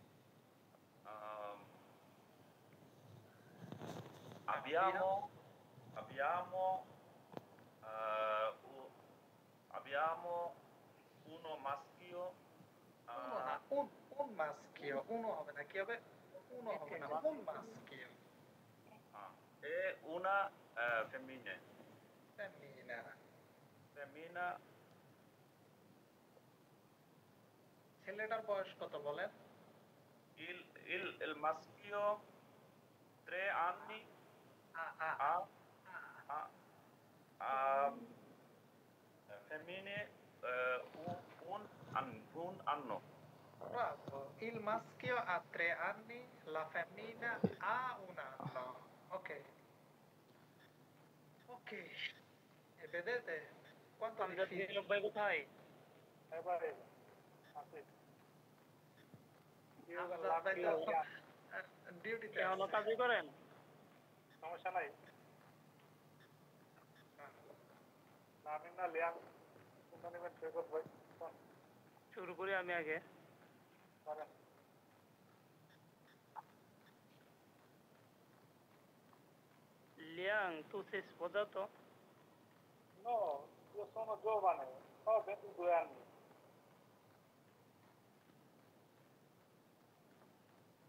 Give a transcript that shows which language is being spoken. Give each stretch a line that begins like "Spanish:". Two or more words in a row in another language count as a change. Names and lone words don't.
Italian: Abbiamo abbiamo uno maschio,
Bangla: uno না,
Italian: un maschio,
Bangla: uno হবে না, কি হবে? uno হবে না,
Italian: un maschio, e una femmina.
Bangla: femmina। ছেলেটার বয়স কত বলেন?
Italian: Il maschio 3 anni, আ femmine un anno. Bravo, il maschio ha 3 anni, la femmina ha 1 anno. Ok. Ok. E vedete quanto
Bangla: আমজাদ
Italian: difficile?
Bangla: নীরব ভাই কোথায়? ডিউটিতে কেমন কাজই করেন? সমস্যা নাই। আমি না লিয়াম কোনটা নেবেন সৈকত ভাই? শুরু করি আমি আগে। করেন।
Italian: Liang, tu sei sposato? No, io sono giovane, ho 22 anni.